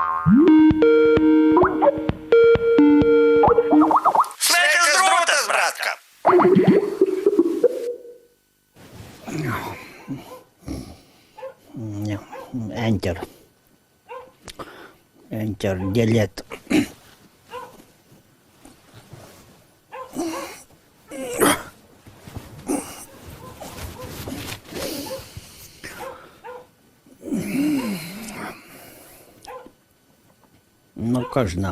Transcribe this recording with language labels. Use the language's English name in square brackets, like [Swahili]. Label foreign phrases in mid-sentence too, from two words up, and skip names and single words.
[Lithuanian] Sveikas drūtas, bratka. Enter. [English] Enter, delete. [Lithuanian] Nu, ką žinau.